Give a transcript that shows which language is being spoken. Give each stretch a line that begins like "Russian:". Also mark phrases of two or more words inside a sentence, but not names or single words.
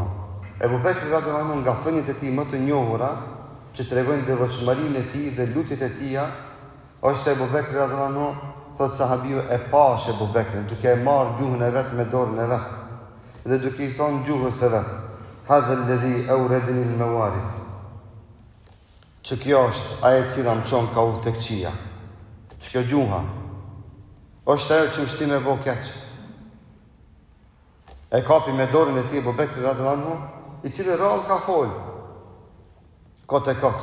Albanian: Abu Bekri
Arabic: رضي الله عنه
Albanian: nga thëniet e tij më të njohura që tregojnë devotshmërinë e tij dhe lutjet e tij, është se Abu Bekri
Arabic: رضي الله عنه
Albanian: thot sahabiu e pash Abu Bekrin duke e marrë gjuhën e vet me dorën e vet dhe duke i thonë gjuhës së vet,
Arabic: هذا الذي أوردني الموارد.
Albanian: Që kjo është ajo e cila më çon ka udhë tek qija. Që kjo gjuha është ajo që më shti me bo keq. E kapi me dorën e tij Abu Bekri
Arabic: رضي الله عنه,
Albanian: i cili rrallë ka fol. Kot e kot.